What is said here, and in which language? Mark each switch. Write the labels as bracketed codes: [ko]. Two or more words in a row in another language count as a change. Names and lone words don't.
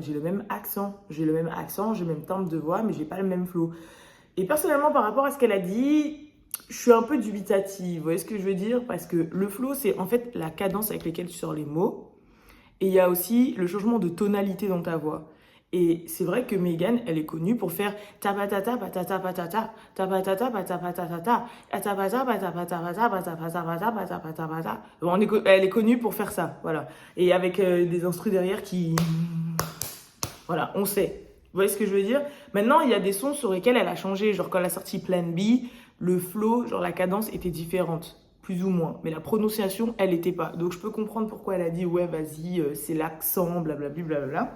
[fr] J'ai le même accent, j'ai le même timbre de voix, mais j'ai pas le même flow. Et personnellement, par rapport à ce qu'elle a dit, je suis un peu dubitative. Vous voyez ce que je veux dire? Parce que le flow, c'est en fait la cadence avec laquelle tu sors les mots. Et il y a aussi le changement de tonalité dans ta voix. Et c'est vrai que Megan, elle est connue pour faire tapatata patata patata tapatata patata patata tapata patata patata patata patata patata. Bon, elle est connue pour faire ça, voilà. Et avec des instrus derrière qui, voilà, on sait. Vous voyez ce que je veux dire? Maintenant, il y a des sons sur lesquels elle a changé, genre quand elle a sorti Plan B, le flow, genre la cadence était différente. Plus ou moins, mais la prononciation, elle n'était pas. Donc je peux comprendre pourquoi elle a dit ouais, vas-y, c'est l'accent, blablabla, blablabla.